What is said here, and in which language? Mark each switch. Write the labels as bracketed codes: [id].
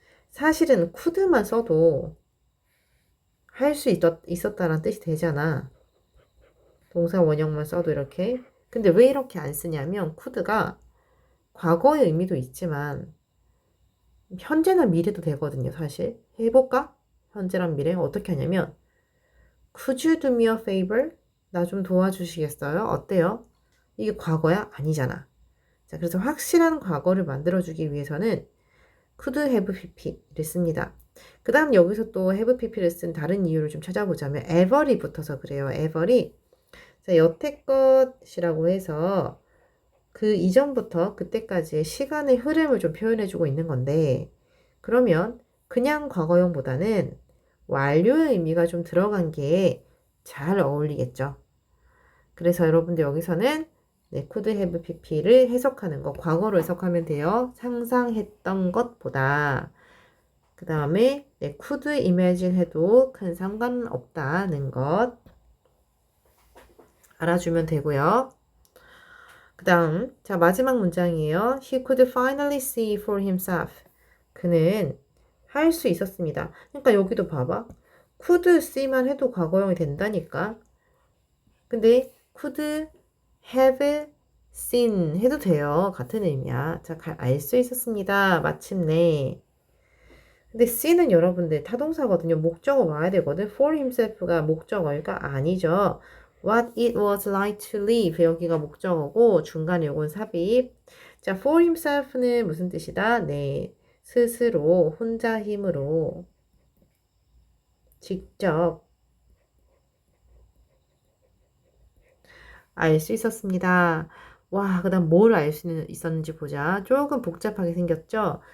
[ko] 사실은 could만 써도 할 수 있었다라는 뜻이 되잖아. 동사 원형만 써도 이렇게. 근데 왜 이렇게 안 쓰냐면 could가 과거의 의미도 있지만 현재나 미래도 되거든요, 사실. 해볼까? 현재랑 미래 어떻게 하냐면 [en] Could you do me a favor? [ko] 나 좀 도와주시겠어요? 어때요? 이게 과거야? 아니잖아. 자, 그래서 확실한 과거를 만들어주기 위해서는 could have pp를 씁니다. 그 다음 여기서 또 have pp를 쓴 다른 이유를 좀 찾아보자면 ever이 붙어서 그래요. ever이 자, 여태껏이라고 해서 그 이전부터 그때까지의 시간의 흐름을 좀 표현해주고 있는 건데 그러면 그냥 과거형보다는 완료의 의미가 좀 들어간 게 잘 어울리겠죠. 그래서 여러분들 여기서는 네, could have pp를 해석하는 거 과거로 해석하면 돼요. 상상했던 것보다 그 다음에 네, could imagine 해도 큰 상관은 없다는 것 알아주면 되고요. 그 다음 자 마지막 문장이에요. [en] He could finally see for himself. [ko] 그는 할 수 있었습니다. 그러니까 여기도 봐봐. could see만 해도 과거형이 된다니까. 근데 could have seen 해도 돼요. 같은 의미야. 자, 알 수 있었습니다. 마침내. 근데 see는 여러분들 타동사거든요. 목적어 와야 되거든. for himself가 목적어일까? 아니죠. [en] What it was like to live [ko] 여기가 목적어고 중간에 요건 삽입. 자, for himself는 무슨 뜻이다? 네, 스스로 혼자 힘으로 직접 알 수 있었습니다. 와, 그 다음 뭘 알 수 있었는지 보자. 조금 복잡하게 생겼죠?